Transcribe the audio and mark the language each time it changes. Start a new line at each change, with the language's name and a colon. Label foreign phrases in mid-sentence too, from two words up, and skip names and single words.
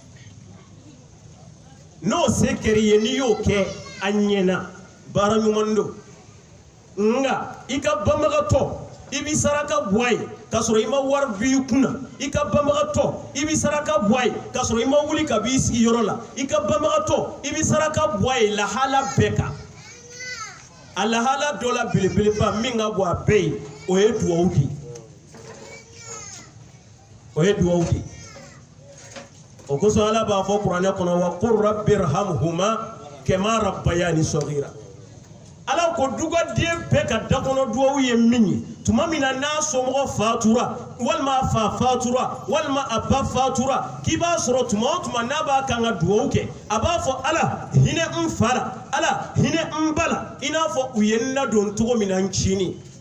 Bambara: n'o se kɛr'i ye n'i y'o kɛ a ɲɛna baara ɲuman don nka i ka banbagatɔ i bɛ saraka bɔ a ye k'a sɔrɔ i ma wari b'i kunna i ka banbagatɔ i bɛ saraka bɔ a ye k'a sɔrɔ i ma wuli ka b'i sigiyɔrɔ la i ka banbagatɔ i bɛ saraka bɔ a ye lahala bɛɛ kan a lahala dɔ la belebeleba min ka bɔ a bɛɛ ye o ye dugawu de ye o ye dugawu de ye o kosɔn ala b'a fɔ kuranɛ kɔnɔ
Arabic: وقل رب ارحمهما كما ربياني صغيرا
Bambara: ala ko dugaden bɛɛ ka dakɔnɔ dugawu ye min ye tuma min na n'a somɔgɔ fatura walima a fa fatura walima a ba fatura k'i b'a sɔrɔ tuma o tuma n'a b'a kan ka dugawu kɛ a b'a fɔ ala hinɛ n fa la ala hinɛ n ba la i n'a fɔ u ye n ladon cogo min na n cini